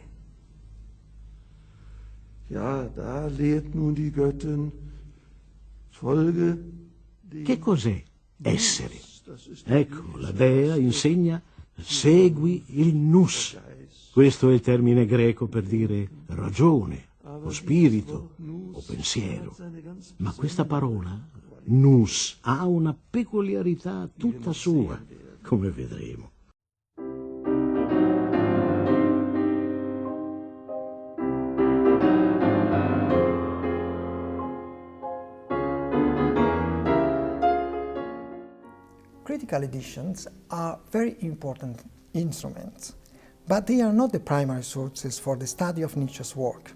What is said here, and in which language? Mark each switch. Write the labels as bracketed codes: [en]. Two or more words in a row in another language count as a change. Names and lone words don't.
[de] Ja, da lehrt nun die Göttin, folge dem... [it] Che cos'è essere? Ecco, la dea insegna segui il nous. Questo è il termine greco per dire ragione, o spirito, o pensiero. Ma questa parola, nous, ha una peculiarità tutta sua, come vedremo. [en] Critical editions are very important instruments, but they are not the primary sources for the study of Nietzsche's work.